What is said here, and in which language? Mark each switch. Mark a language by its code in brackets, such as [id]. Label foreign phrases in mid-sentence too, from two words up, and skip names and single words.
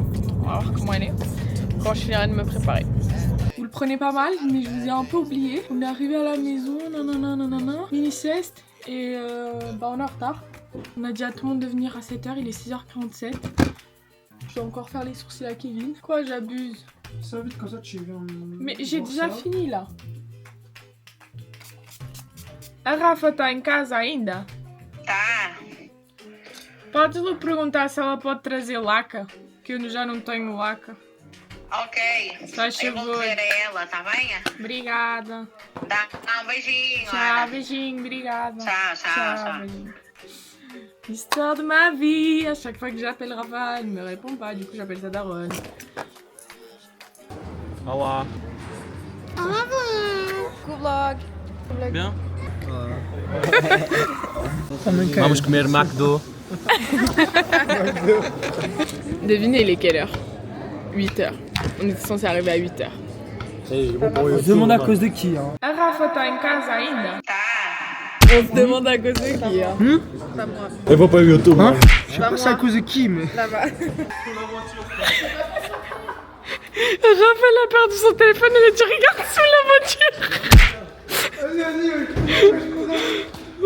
[fr] On va voir comment elle est. Quand je finirai de me préparer. Vous le prenez pas mal, mais je vous ai un peu oublié. On est arrivé à la maison, mini sieste. Et on est en retard. On a dit à tout le monde de venir à 7h, il est 6h47. Je dois encore faire les sourcils à Kevin. Quoi, j'abuse? Ça vite comme ça, tu viens. Mais j'ai déjà fini là. [pt] A Rafa tá em casa ainda? Tá. Pode-lhe perguntar se ela pode trazer laca, que eu já não tenho laca. Ok. Faz Eu vou favor. ver ela, tá bem? Obrigada. Dá um beijinho. Tchau, Ana. beijinho, obrigada. Tchau. Beijinho. [fr] Histoire de ma vie. À chaque fois que j'appelle Rafa, elle me répond pas. Du coup, j'appelle sa daronne. [pt] Olá. [fr] Vlog. Bien. [pt] Vamos comer McDo. [fr] Devinez, il est quelle heure? 8h. On était censé arriver à 8h. On se demande à cause de qui, hein. [pt] A Rafa tá em casa ainda? Tá. [fr] On se demande à cause de qui, hein? [pt] Eu vou para o YouTube. [fr] Hein? Je sais pas c'est à cause de qui, mais. Raphaël a perdu son téléphone, elle a dit regarde sous la voiture.